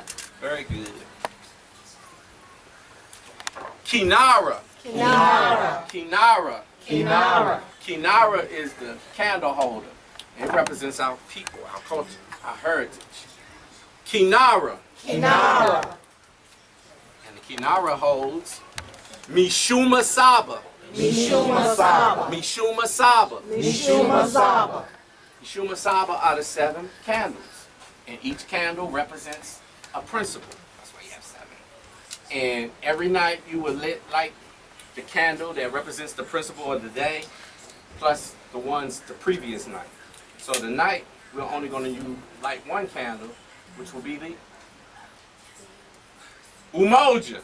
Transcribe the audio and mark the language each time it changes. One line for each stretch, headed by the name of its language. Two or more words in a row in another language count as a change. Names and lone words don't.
English: Very good. Kinara. Kinara. Kinara. Kinara. Kinara is the candle holder. It represents our people, our culture, our heritage. Kinara. Kinara. And the Kinara holds
Swahili: Mishuma Saba. Mishuma Saba. Mishuma Saba. Mishuma Saba. Mishuma Saba
English: are the 7 candles. And each candle represents a principle. That's why you have 7. And every night you will light the candle that represents the principle of the day, plus the ones the previous night. So tonight, we're only going to light 1 candle, which will be the Umoja.